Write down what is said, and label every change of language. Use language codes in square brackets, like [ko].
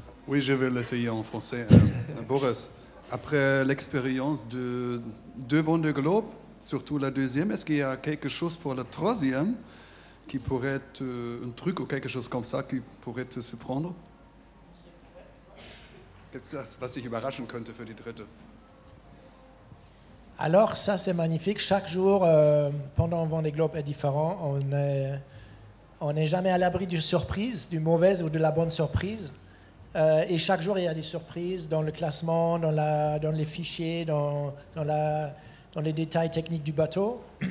[fr] Oui, je vais l'essayer en français. Boris, après l'expérience de 2 Vendée Globe, surtout la deuxième, est-ce qu'il y a quelque chose pour la troisième qui pourrait être un truc ou quelque chose comme ça qui pourrait te surprendre? [de] Gibt es das, was dich überraschen könnte für die dritte? [fr] Alors ça, c'est magnifique. Chaque jour pendant Vendée Globe est différent. On n'est jamais à l'abri d'une surprise, du mauvaise ou de la bonne surprise. Et chaque jour, il y a des surprises dans le classement, dans les fichiers, dans les détails techniques du bateau.